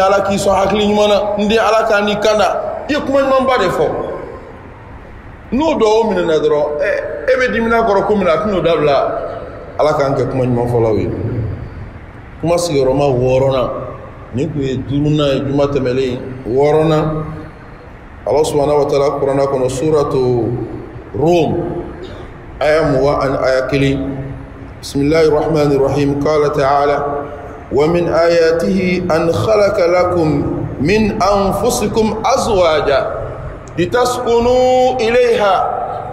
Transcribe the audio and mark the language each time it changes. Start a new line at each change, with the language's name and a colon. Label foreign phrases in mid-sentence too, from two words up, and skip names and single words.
Bambara: ala k'i sɔn hakili ɲuman na n den ala k'a ni kanda i ye kuma ɲumanba de fɔ n'o dɔw minɛna dɔrɔn e bɛ dimina kɔrɔ ko min na a tɛn'o dabila ala k'an kɛ kuma ɲuman fɔlaw ye kuma sigiyɔrɔma 6nan nin kun ye 5nan ye juma tɛmɛlen 6nan
Arabic: الله سبحانه وتعالى
Bambara: Qur'ana kono suratu Rum aya 20 an aya
Arabic: 1 بسم الله الرحمن الرحيم قال تعالى ومن آياته أن خلق لكم من أنفسكم أزواجا لتسكنوا إليها